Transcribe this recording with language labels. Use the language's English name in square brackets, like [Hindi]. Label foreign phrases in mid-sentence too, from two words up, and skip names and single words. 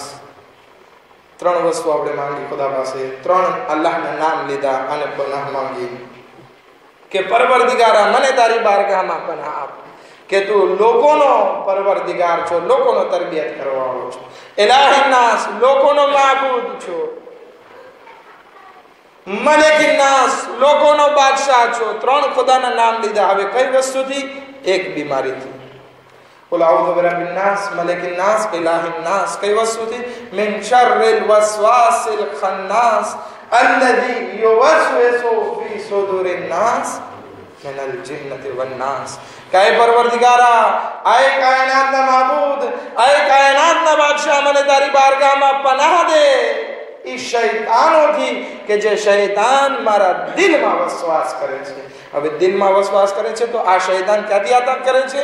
[Gujarati] ત્રણ વસ્તુ આપણે માંગી ખુદા પાસે, ત્રણ અલ્લાહના નામ લીધા અને પનાહ માંગી કે પરવરદિગારા મને તારી બારગાહમાં પનાહ આપ, કે તું લોકોનો પરવરદિગાર છો, લોકોનો તરબિયત કરવા વાળો છો. [Arabic] إله الناس, [Gujarati] લોકોનો માબૂદ છો. [Arabic] ملك الناس, [Gujarati] લોકોનો બાદશાહ છો. ત્રણ ખુદાના નામ લીધા. હવે કઈ વસ્તુથી? એક બીમારીથી. [Arabic] قل اعوذ برب الناس ملك الناس اله الناس. [Gujarati] કઈ વસ્તુથી? [Arabic] من شر الوسواس الخناس الذي يوسوس في صدور الناس من الجنة والناس. [Gujarati] કાય પરવરદિગારા, આય કાયનાતના માબૂદ, આય કાયનાતના બાદશાહ, મને તારી બારગાહમાં પનાહ દે એ શૈતાનોથી કે જે શૈતાન મારા દિલમાં વસવાસ કરે છે. હવે દિલમાં વસવાસ કરે છે તો આ શૈતાન ક્યાંથી આતંક કરે છે?